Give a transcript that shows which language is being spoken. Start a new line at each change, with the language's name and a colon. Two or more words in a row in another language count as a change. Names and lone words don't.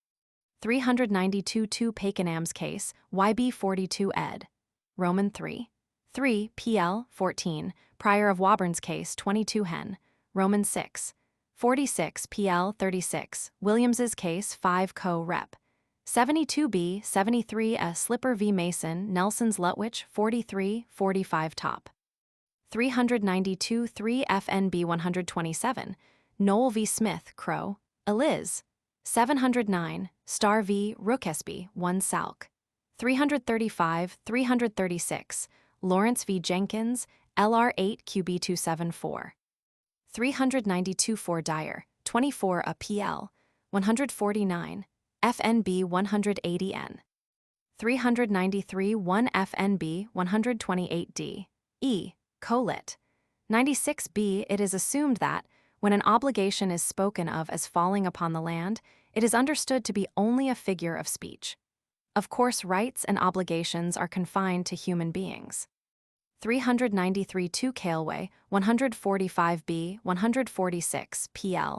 English: 392 2 Pakenham's Case, YB 42 ed. Roman 3. 3 PL 14, Prior of Woburn's Case 22 Hen, Roman 6. 46 PL 36, Williams's Case 5 Co. Rep. 72b 73 a Slipper v. Mason, Nelson's Lutwich 43 45 Top. 392 3 FNB 127, Noel v. Smith, Crow, Eliz, 709, Star v. Rookesby 1 Salk. 335 336, Lawrence v. Jenkins, LR 8 QB 274. 392 4 Dyer, 24 a PL, 149, FNB 180N. 393 1 FNB 128D, E, Colit. 96b It is assumed that, when an obligation is spoken of as falling upon the land, it is understood to be only a figure of speech. Of course, rights and obligations are confined to human beings. 393 2 Caleway, 145b 146 PL.